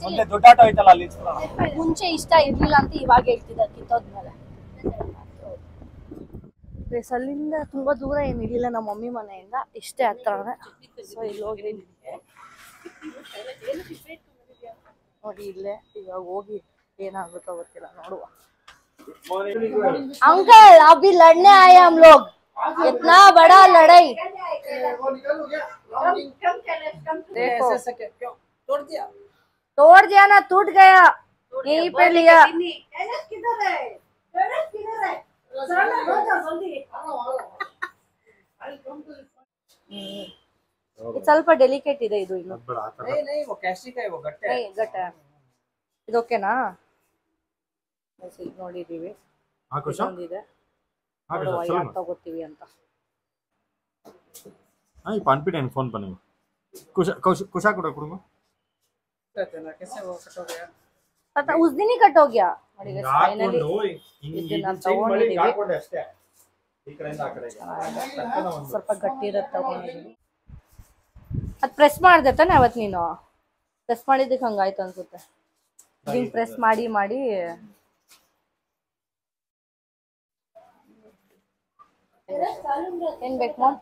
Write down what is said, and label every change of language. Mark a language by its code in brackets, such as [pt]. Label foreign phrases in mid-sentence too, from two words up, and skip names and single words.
[kn] ಮುಂಚೆ ಇಷ್ಟ ಇರ್ಲಿಲ್ಲ ಅಂತ ಇವಾಗ ಹೇಳ್ತಿದ್ದಾರೆ ಕಿತ್ತೋದ್ಮೇಲೆ. ಅಲ್ಲಿಂದ ತುಂಬಾ ದೂರ ಏನಿರ್ಲಿಲ್ಲ ನಮ್ಮ ಮಮ್ಮಿ ಮನೆಯಿಂದ, ಇಷ್ಟೇ ಹತ್ರನೇ. ಸೊ ಇಲ್ಲಿ ಹೋಗಿ ನೋಡಿ, ಇಲ್ಲೇ ಇವಾಗ ಹೋಗಿ ಏನಾಗುತ್ತೋ ಗೊತ್ತಿಲ್ಲ, ನೋಡುವ. [hi] अंकल अभी लड़ने आए हम लोग, इतना बड़ा लड़ाई। देखो तोड़ दिया ना, टूट गया, यहीं पे लिया। [kn] ಸ್ವಲ್ಪ ಡೆಲಿಕೇಟ್ ಇದೆ ಇದು. ಇನ್ನು ಗಟ್ಟ ಇದು ಓಕೆನಾ? ನೋಡಿದೀವಿ, ತಗೋತೀವಿ ಅಂತ. [hi] फोन बनेगा कुशा को रखूंगा। उस दिन ही कट हो गया। [kn] ಸ್ವಲ್ಪ ಗಟ್ಟಿ ಇರುತ್ತೆ. ಅದು ಪ್ರೆಸ್ ಮಾಡ್ದೆ ತಾನೆ ಅವತ್ತು ನೀನು? ಪ್ರೆಸ್ ಮಾಡಿದ್ದಕ್ಕೆ ಹಂಗಾಯ್ತು ಅನ್ಸುತ್ತೆ. ಹಿಂಗ್ ಪ್ರೆಸ್ ಮಾಡಿ ಮಾಡಿ ಏನ್ ಬೇಕು?